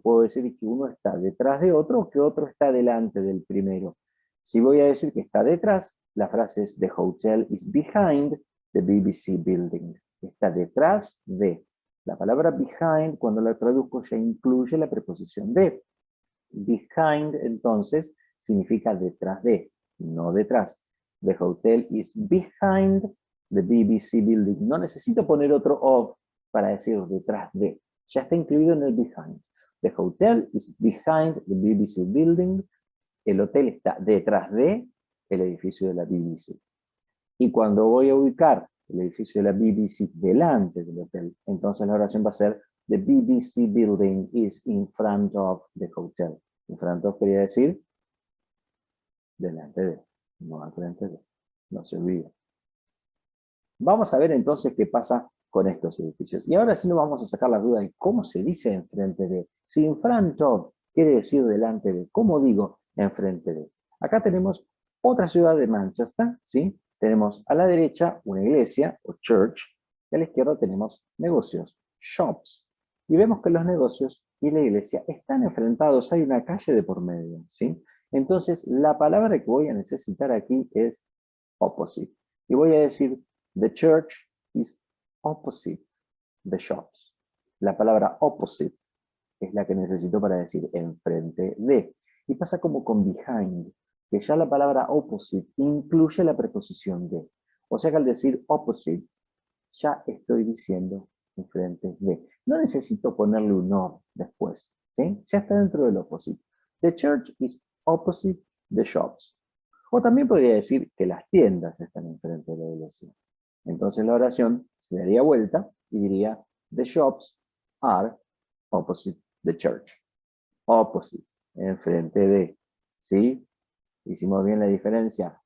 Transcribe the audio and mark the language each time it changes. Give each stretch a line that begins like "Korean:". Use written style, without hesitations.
Spanish: Puedo decir que uno está detrás de otro o que otro está delante del primero. Si voy a decir que está detrás, la frase es
English: the hotel is behind the BBC building.
Spanish: Está detrás de. La palabra behind, cuando la traduzco, ya incluye la preposición de. Behind, entonces, significa detrás de, no detrás.
English: The hotel is behind the BBC building.
Spanish: No necesito poner otro of para decir detrás de. Ya está incluido en el behind.
English: The hotel is behind the BBC building.
Spanish: El hotel está detrás de el edificio de la BBC. Y cuando voy a ubicar el edificio de la BBC delante del hotel, entonces la oración va a ser
English: the BBC building is in front of the hotel.
Spanish: In front of quería decir delante de, no al frente de. No se olvide. Vamos a ver entonces qué pasa con estos edificios. Y ahora sí nos vamos a sacar la duda de cómo se dice enfrente de. Si in front of quiere decir delante de, ¿cómo digo enfrente de? Acá tenemos otra ciudad de Manchester, ¿sí? Tenemos a la derecha una iglesia, o church, y a la izquierda tenemos negocios, shops. Y vemos que los negocios y la iglesia están enfrentados, hay una calle de por medio, ¿sí? Entonces, la palabra que voy a necesitar aquí es opposite. Y voy a decir,
English: the church is opposite the shops.
Spanish: La palabra opposite es la que necesito para decir enfrente de. Y pasa como con behind, que ya la palabra opposite incluye la preposición de. O sea que al decir opposite, ya estoy diciendo enfrente de. No necesito ponerle un or después, ¿sí? Ya está dentro del opposite.
English: The church is opposite the shops.
Spanish: O también podría decir que las tiendas están enfrente de la iglesia. Entonces la oración se daría vuelta y diría,
English: the shops are opposite the church.
Spanish: Opposite, enfrente de. ¿Sí? Hicimos bien la diferencia.